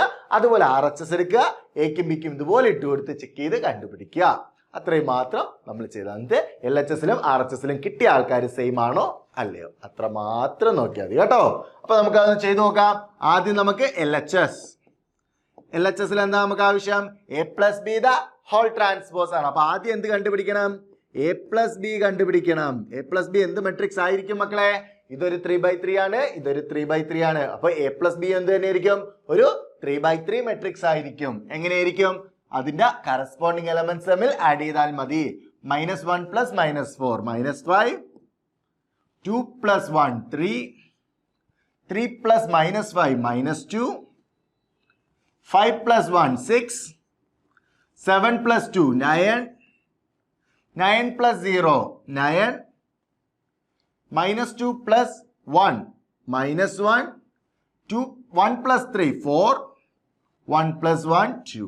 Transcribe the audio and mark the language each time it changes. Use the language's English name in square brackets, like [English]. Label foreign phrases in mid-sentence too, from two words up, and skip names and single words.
[Malayalam] അതുപോലെ RHS എടുക്കുക, എക്കും ബിക്കും ഇതുപോലെ ഇട്ട് കൊടുത്ത് ചെക്ക് ചെയ്ത് കണ്ടുപിടിക്കുക. അത്രയും മാത്രം നമ്മൾ ചെയ്താൽ മതി. LHSലും RHSലും കിട്ടിയ ആൾക്കാർ സെയിം ആണോ അല്ലയോ അത്ര മാത്രം നോക്കിയാൽ മതി കേട്ടോ. അപ്പൊ നമുക്ക് അത് ചെയ്ത് നോക്കാം. ആദ്യം നമുക്ക് LHSൽ എന്താ നമുക്ക് ആവശ്യം? [English] A plus B the whole transpose ആണ്. [Malayalam] അപ്പൊ ആദ്യം എന്ത് കണ്ടുപിടിക്കണം? [English] A plus B കണ്ടുപിടിക്കണം. A plus B [Malayalam] എന്ത് മെട്രിക്സ് ആയിരിക്കും മക്കളെ? ഇതൊരു 3/3 ആണ്, ഇതൊരു 3/3 ആണ്. അപ്പൊ [English] A plus B [Malayalam] എന്ത് തന്നെയായിരിക്കും? ഒരു 3/3 മെട്രിക്സ് ആയിരിക്കും. എങ്ങനെയായിരിക്കും? അതിന്റെ [English] corresponding elements [Malayalam] തമ്മിൽ ആഡ് ചെയ്താൽ മതി. [English] -1 plus -4 -5 2 plus 1 3 3 plus -5 -2 5 plus 1 6 7 plus 2 9 9 plus 0 9 -2 plus 1 -1 2 1 plus 3 4 1 plus 1 2.